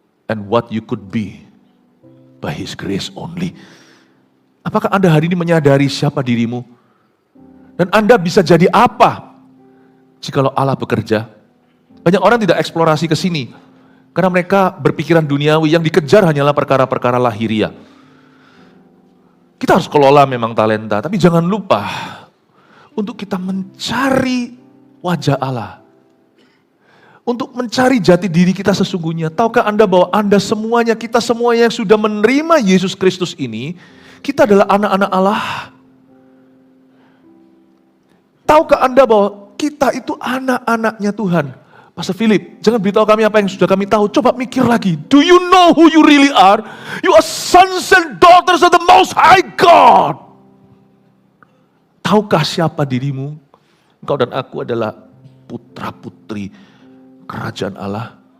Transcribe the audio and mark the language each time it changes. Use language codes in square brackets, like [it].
[en] And what you could be by His grace only. [id] Apakah Anda hari ini menyadari siapa dirimu? Dan Anda bisa jadi apa jikalau Allah bekerja? Banyak orang tidak eksplorasi ke sini karena mereka berpikiran duniawi, yang dikejar hanyalah perkara-perkara lahiriah. Kita harus kelola memang talenta, tapi jangan lupa untuk kita mencari wajah Allah. Untuk mencari jati diri kita sesungguhnya. Tahukah Anda bahwa Anda semuanya, kita semuanya yang sudah menerima Yesus Kristus ini, kita adalah anak-anak Allah. Tahukah Anda bahwa kita itu anak-anaknya Tuhan? Pastor Philip, jangan beritahu kami apa yang sudah kami tahu. Coba mikir lagi. [en] Do you know who you really are? You are sons and daughters daughters of the Most High God. [id] Tahukah siapa dirimu? Engkau dan aku adalah putra-putri kerajaan Allah.